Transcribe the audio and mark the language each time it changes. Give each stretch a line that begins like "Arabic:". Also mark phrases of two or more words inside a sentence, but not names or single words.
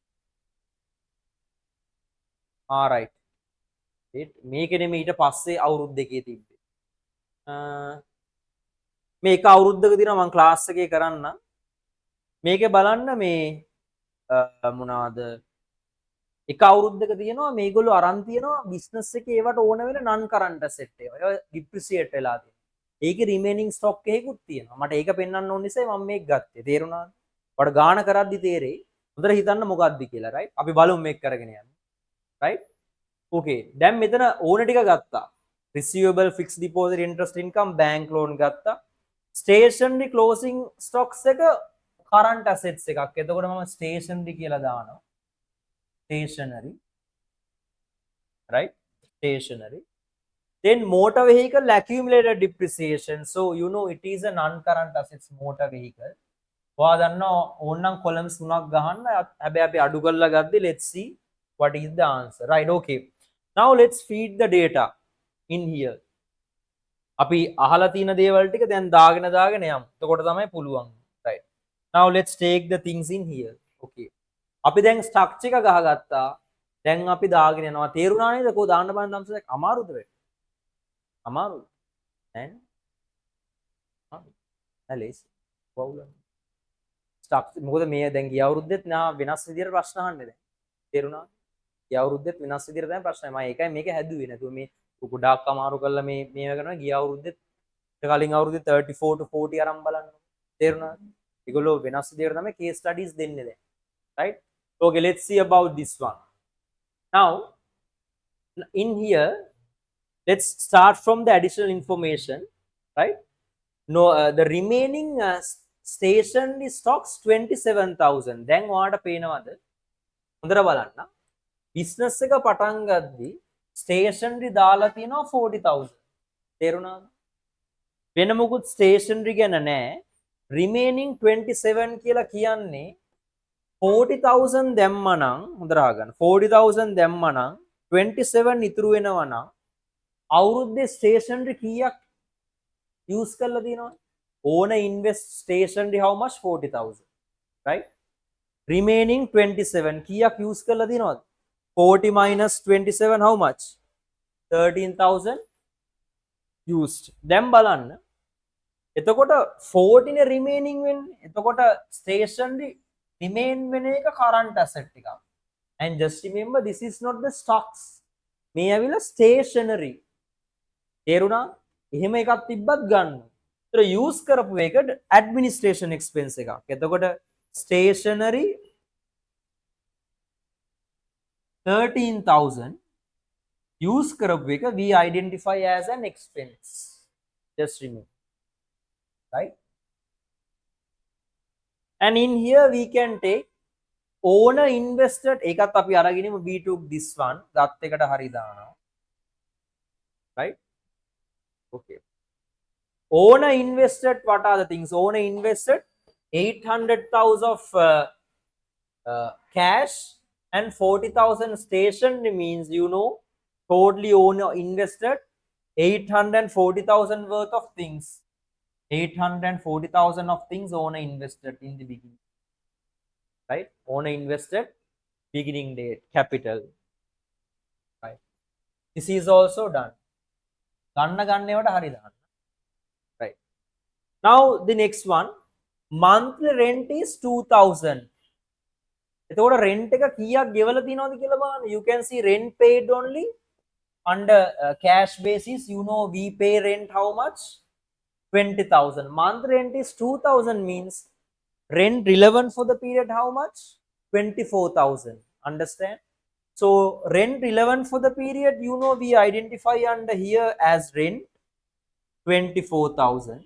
English: Alright.
Sinhala: මේක නෙමෙයි ඊට පස්සේ අවුරුදු දෙකේ තිබ්බේ. මේක අවුරුද්දක දිනවා මම ක්ලාස් එකේ කරන්න. මේකේ බලන්න මේ මොනවාද එක අවුරුද්දක තියෙනවා මේගොල්ලෝ අරන් තියෙනවා බිස්නස් එකේ ඒවට ඕන වෙන
English: non current asset
Sinhala: ඒවා. ඒවා depreciate වෙලා තියෙනවා. ඒකේ
English: remaining stock
Sinhala: එකකුත් තියෙනවා. මට ඒක පෙන්වන්න ඕන නිසා මම මේක ගත්තේ. තේරුණාද? ඔයාලට ගාන කරද්දි තේරෙයි. හොඳට හිතන්න මොකක්ද කියලා, right? අපි බලමු මේක කරගෙන යන්න.
English: right? okay.
Sinhala: දැන් මෙතන ඕන ටික ගත්තා.
English: receivable, fixed deposit, interest income, bank loan ගත්තා. stationary closing stocks එක current assets එකක්.
Sinhala: එතකොට මම stationary කියලා දානවා.
English: stationary, right? Stationary. Then motor vehicle accumulated depreciation. So it is a non-current assets motor vehicle.
Sinhala: ඔයා දන්නවා ඕනනම් columns තුනක් ගහන්න. හැබැයි අපි අඩු කරලා ගද්දි
English: let's see what is the answer. Right? Okay. Now let's feed the data in here.
Sinhala: අපි අහලා තියෙන දේවල් ටික දැන් දාගෙන යමු. එතකොට තමයි පුළුවන්.
English: Right? Now let's take the things in here.
Sinhala: Okay. අපි දැන් ස්ට්‍රක්චර් එක ගහගත්තා. දැන් අපි දාගෙන යනවා. තේරුණා නේද? කොහොම දාන්න බලන්න තමයි අමාරුද වෙන්නේ? අමාරුද? නෑ ලේසි. වවුල. ස්ට්‍රක්චර් මොකද මේ දැන් ගිය අවුරුද්දෙත් නා වෙනස් විදියට ප්‍රශ්න අහන්නේ දැන්. තේරුණා? ගිය අවුරුද්දෙත් වෙනස් විදියට තමයි ප්‍රශ්න. මම ඒකයි මේක හැදුවේ නැතුව මේ ගොඩාක් අමාරු කරලා මේ කරනවා ගිය අවුරුද්දෙත් කලින් අවුරුදු 34 to 40 අරන් බලන්න. තේරුණාද? ඒගොල්ලෝ වෙනස් විදිහට තමයි
English: case studies
Sinhala: දෙන්නේ දැන්.
English: Right? Okay, let's see about this one. Now, in here, let's start from the additional information, right? No, the remaining stationary stocks 27,000.
Sinhala: දැන් ඔයාලට පේනවද? හොඳට බලන්න. business එක පටන් ගද්දි stationary දාලා තියෙනවා 40,000. තේරුණාද? වෙන මොකුත් stationary ගැන නැහැ. remaining 27 කියලා කියන්නේ 40,000 දැම්මනම් හොඳට අහගන්න. 40,000 දැම්මනම් 27 ඉතුරු වෙනවා නම් අවුරුද්දේ stationary කීයක් use කරලා තියෙනවද?
English: ඕන invest stationary how much?
Sinhala: 40,000.
English: right? remaining
Sinhala: 27 කීයක් use කරලා තියෙනවද?
English: 40 minus 27 how much? 13,000 used.
Sinhala: දැන් බලන්න. එතකොට 40 නේ remaining වෙන්නේ. එතකොට
English: stationary remain
Sinhala: වෙන එක
English: current asset
Sinhala: එකක්.
English: and just remember this is not the stocks.
Sinhala: මේ ඇවිල්ලා stationary. තේරුණා? එහෙම එකක් තිබ්බත් ගන්න. ඒතර use කරපු එක
English: administration expense
Sinhala: එකක්.
English: එතකොට stationary 13,000 use
Sinhala: කරපු එක
English: we identify as an expense. Just remember. Right? And in here we can take owner invested
Sinhala: එකත් අපි අරගෙනම
English: we took this one
Sinhala: ගත් එකට හරි දානවා.
English: Right? Okay. Owner invested, what are the things? Owner invested 800,000 of cash and 40,000 stationery means, you know, totally owner invested 840,000 worth of things. 840,000 of things owner invested in the beginning. Right? Owner invested beginning date, capital. Right? This is also done.
Sinhala: ගන්නවට හරි දාන්න.
English: Right. Now the next one, monthly rent is 2,000.
Sinhala: එතකොට rent එක කීයක් ගෙවලා තියෙනවද කියලා බලන්න.
English: You can see rent paid only under cash basis. You know we pay rent how much? 20,000. Month rent is 2,000 means rent relevant for the period how much? 24,000. Understand? So rent relevant for the period, you know, we identify under here as rent 24,000.